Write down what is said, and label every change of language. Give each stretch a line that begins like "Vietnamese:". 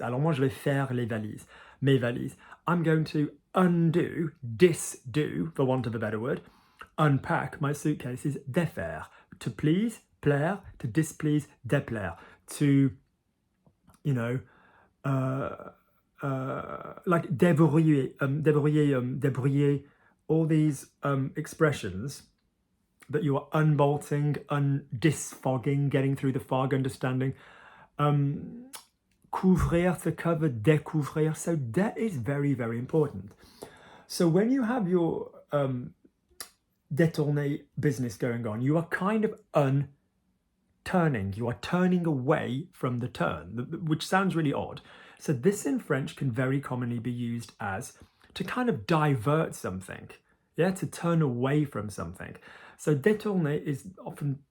French: Alors moi je vais faire mes valises.
English: I'm going to undo, disdo, for want of a better word, unpack my suitcases, défaire. To please, plaire, to displease, déplaire. To, like débrouiller, all these expressions that you are unbolting, disfogging, getting through the fog, understanding. Couvrir, to cover, découvrir. So that is very, very important. So when you have your détourné business going on, you are kind of turning. You are turning away from the turn, which sounds really odd. So this in French can very commonly be used as to kind of divert something, to turn away from something. So détourner is often